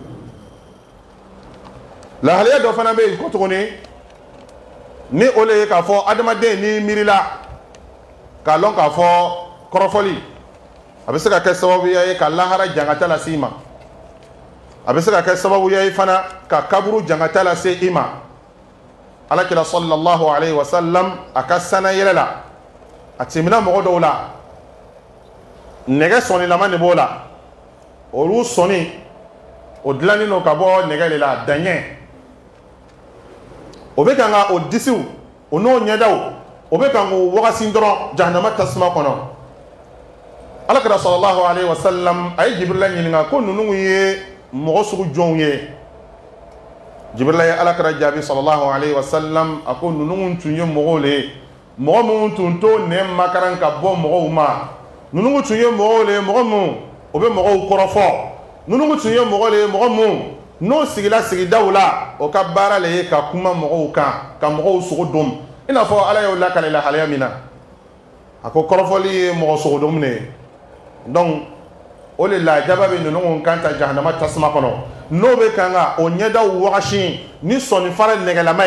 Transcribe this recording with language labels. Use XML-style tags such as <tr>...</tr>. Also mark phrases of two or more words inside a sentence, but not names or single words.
<bm>lahaliya dɔ fana bɛ yen ko tuguni ni o le ye k'a fɔ adamaden ni miirila k'a lɔn k'a fɔ kɔrɔfɔli a bɛ se ka kɛ sababuya ye ka lahara jangata lase i ma a bɛ se ka kɛ sababuya ye fana ka kaburu jangata lase i ma alakira</bm> <ar>صلى الله عليه وسلم</ar> <bm>a ka sana yɛlɛ la a tɛmɛna mɔgɔ dɔw la nɛgɛ sɔnilama de b'o la olu sɔnni o dilannen don ka bɔ nɛgɛ de la daɲɛ o bɛ kan ka o disiw o n'o ɲɛdaw o bɛ kan k'o wagasi dɔrɔn jahanama tasuma kɔnɔ alakira</bm> <ar>صلى الله عليه وسلم</ar> <bm>a ye jibirila ɲininka ko ninnu ye mɔgɔ sugu jɔnw ye jibirila ye alakira jaabi</bm> <ar>صلى الله عليه وسلم</ar> <bm>a ko ninnu tun ye mɔgɔw le ye mɔgɔ minnu tun t'o nɛ makaran ka bɔ mɔgɔw ma ninnu tun ye mɔgɔw le ye mɔgɔ minnu o bɛ mɔgɔw kɔrɔfɔ ninnu tun ye mɔgɔ le ye mɔgɔ minnu n'o sigila sigidaw la o ka baara le ye ka kuma mɔgɔw kan ka mɔgɔw sogo dom i n'a fɔ ala y'o lakale lahalaya min na a ko kɔrɔfɔli ye mɔgɔ sogo dom de ye donc o le la jaba bɛ ninnu kan ta jahanama tasuma kɔnɔ n'o bɛ kan ka o ɲɛdaw wagasi ni sɔnni fara nɛgɛlama</bm>